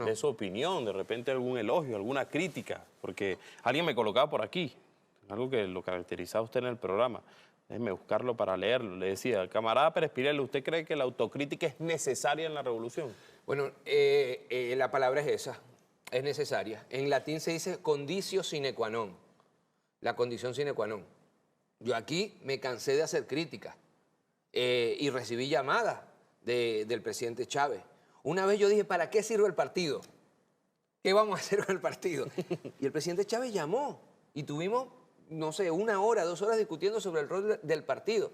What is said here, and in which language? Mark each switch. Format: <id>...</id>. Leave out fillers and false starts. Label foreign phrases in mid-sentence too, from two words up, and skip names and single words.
<es>de su opinión, de repente algún elogio, alguna crítica, porque alguien me colocaba por aquí, algo que lo caracterizaba usted en el programa. Déjeme buscarlo para leerlo. Le decía, camarada Pérez Pirela, ¿usted cree que la autocrítica es necesaria en la revolución? Bueno, la palabra es esa, es necesaria. En latín se dice</es> <la>conditio sine qua non,</la> <es>la condición</es> <la>sine qua non.</la> <es>Yo aquí me cansé de hacer críticas y recibí llamadas del presidente Chávez. Una vez yo dije, ¿para qué sirve el partido? ¿Qué vamos a hacer con el partido? Y el presidente Chávez llamó y tuvimos, no sé, 1 hora, 2 horas discutiendo sobre el rol del partido.</es>